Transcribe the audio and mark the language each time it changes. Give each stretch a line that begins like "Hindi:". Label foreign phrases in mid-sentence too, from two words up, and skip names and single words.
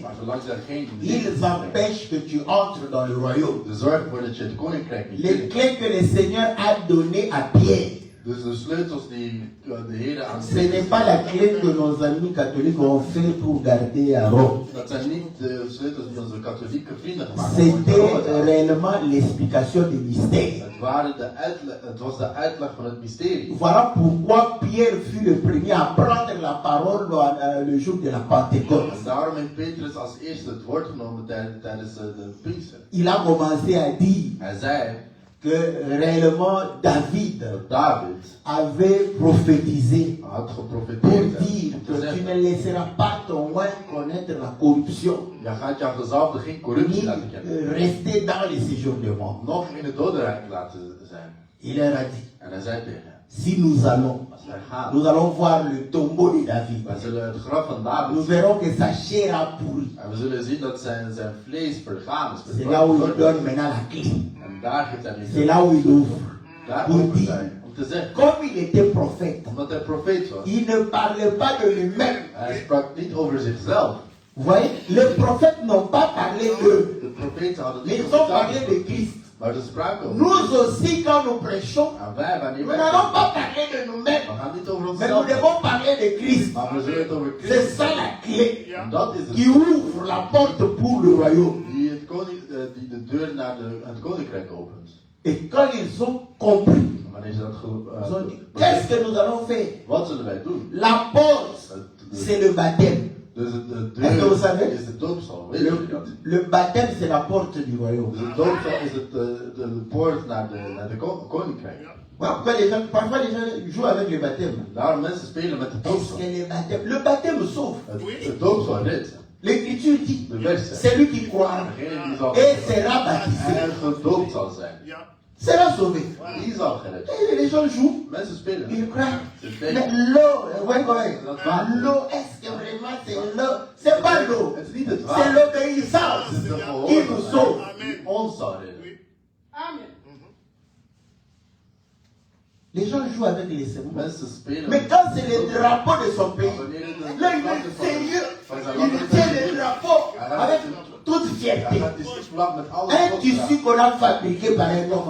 Dutch: Maar zolang ze er geen
French: ils empêchent que tu entres dans le royaume.
Dutch: Ze zorgen ervoor dat je het koninkrijk niet
French: Les
Dutch: binnenkomt.
French: clés que le Seigneur a données à Pierre,
Dutch: Dus de sleutels die de Heer aan
French: ce n'est pas la clé que nos amis catholiques ont fait pour garder à Rome.
Dutch: Dat zijn niet de sleutels die onze katholieke vrienden gemaakt hebben.
French: C'était réellement l'explication du mystère.
Dutch: Het was de uitleg van het mysterie.
French: Voilà pourquoi Pierre fut le premier à prendre la parole le jour de la Pentecôte.
Dutch: En daarom heeft Petrus als eerste het woord genomen tijdens de Pinkster.
French: Il a commencé à dire
Dutch: Hij zei
French: que réellement David
Dutch: dat David
French: avait prophétisé
Dutch: had
French: pour
Dutch: geprofeteerd
French: dire
Dutch: om
French: que
Dutch: te
French: tu
Dutch: zeggen,
French: ne laisseras pas ton roi connaître la corruption,
Dutch: je gaat jouw gezalfde geen corruptie
French: ni
Dutch: laten kennen.
French: rester dans les séjours de mort.
Dutch: Nog in het dodenrijk laten zijn.
French: Il leur a dit,
Dutch: En hij zei tegen hen,
French: si nous allons,
Dutch: als wij gaan,
French: nous allons voir le tombeau de David.
Dutch: wij zullen het graf van
French: Nous
Dutch: David zien.
French: verrons que sa chair a pourri.
Dutch: En we zullen zien dat zijn vlees vergaan is.
French: C'est là où il donne maintenant la clé.
Dutch: En daar geeft hij
French: C'est
Dutch: nu.
French: là où il ouvre.
Dutch: Daar
French: Pour
Dutch: over
French: dire,
Dutch: zijn. Om te zeggen,
French: comme il était prophète,
Dutch: omdat hij profeet was.
French: il ne parlait pas de lui-même.
Dutch: Hij sprak niet over zichzelf.
French: Vous voyez, les prophètes n'ont pas parlé d'eux,
Dutch: De profeten hadden
French: mais
Dutch: niet
French: ils ont
Dutch: over
French: parlé
Dutch: zichzelf.
French: de Christ.
Dutch: Maar ze spraken over
French: Nous aussi, quand nous prêchons,
Dutch: En wij, wanneer
French: nous
Dutch: wij
French: n'allons pas
Dutch: preken,
French: parler de nous-mêmes,
Dutch: we gaan niet over
French: mais nous
Dutch: onszelf.
French: devons parler de Christ.
Dutch: Maar we zullen het over
French: C'est
Dutch: Christus.
French: ça la clé
Dutch: En dat is
French: qui
Dutch: het.
French: ouvre la porte pour le royaume.
Dutch: Die de deur naar het koninkrijk opent.
French: Et quand ils ont compris,
Dutch: En wanneer ze dat
French: ils ont dit, qu'est-ce que nous allons faire?
Dutch: wat zullen wij doen?
French: La porte, c'est le baptême.
Dutch: Dus de
French: Est-ce que vous savez?
Dutch: deur is de doopsel. Weet je dat?
French: Le baptême, c'est la porte du royaume.
Dutch: Dus de doopsel is de poort naar de koninkrijk.
French: Voilà pourquoi parfois les gens jouent avec le baptême.
Dutch: Daarom mensen spelen met de
French: Parce
Dutch: doopsel.
French: que le baptême sauve.
Dutch: Het doopsel redt.
French: L'Écriture dit,
Dutch: De vers zegt.
French: celui qui croira
Dutch: Degene die zal
French: et sera baptisé
Dutch: en gedoopt zal zijn.
French: sera sauvé.
Dutch: Die zal gered.
French: Et les gens jouent,
Dutch: Mensen spelen.
French: ils croient.
Dutch: Ze
French: Mais
Dutch: denken.
French: l'eau, ouais. L'eau, est-ce que vraiment c'est l'eau? C'est pas l'eau.
Dutch: Het is niet het
French: C'est
Dutch: water.
French: l'obéissance
Dutch: Het is de
French: qui nous sauve.
Dutch: gehoorzaamheid die ons zal redden.
French: Les gens jouent avec les symboles.
Dutch: Mensen spelen.
French: Mais quand c'est le drapeau de son pays,
Dutch: Wanneer het
French: là
Dutch: een
French: il
Dutch: vlag
French: est
Dutch: is van-
French: sérieux.
Dutch: van zijn
French: Il
Dutch: land,
French: tient le drapeau avec toute
Dutch: hij
French: fierté.
Dutch: gaat die vlag met alle
French: Un
Dutch: trots
French: tissu qu'on a fabriqué par un homme